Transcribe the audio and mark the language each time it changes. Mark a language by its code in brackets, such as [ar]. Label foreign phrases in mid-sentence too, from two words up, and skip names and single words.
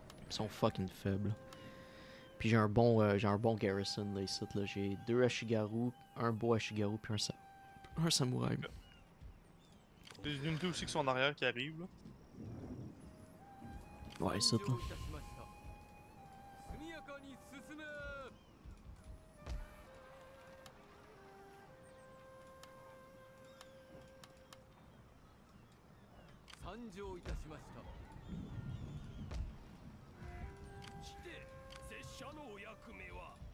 [fr] Ils sont fucking faibles. Puis j'ai un bon garrison là ici. Là. J'ai 2 Ashigaru, un beau Ashigaru, puis un samouraï. Des unités aussi qui sont en arrière qui arrivent là. Ouais, ici là. [ja] 速やかに進め。参上いたしました。して拙者のお役目は。